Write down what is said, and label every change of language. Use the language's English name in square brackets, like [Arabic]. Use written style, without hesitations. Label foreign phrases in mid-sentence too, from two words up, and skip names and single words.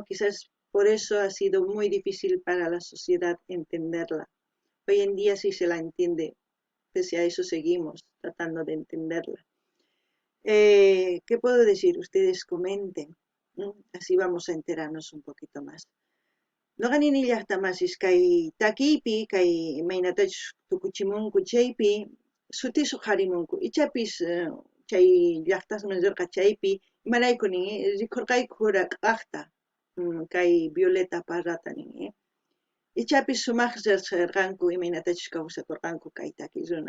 [Spanish] Quizás por eso ha sido muy difícil para la sociedad entenderla. Hoy en día sí se la entiende, pese a eso seguimos tratando de entenderla. ¿Qué puedo decir? Ustedes comenten, ¿no? Así vamos a enterarnos un poquito más. [Quechua] Noqanini llaqtamasis kay takipi, kay imaynatachus tukuchimunku chaypi, sutisuq harimunku. Ichapis chay llaqtasman rirqa chaypi, imarayku nin rikurqayku hurak'aqta kay Violeta Parrata nin ichapis sumaq riqsirqanku imaynatachus kawsakurqanku kay taki runa.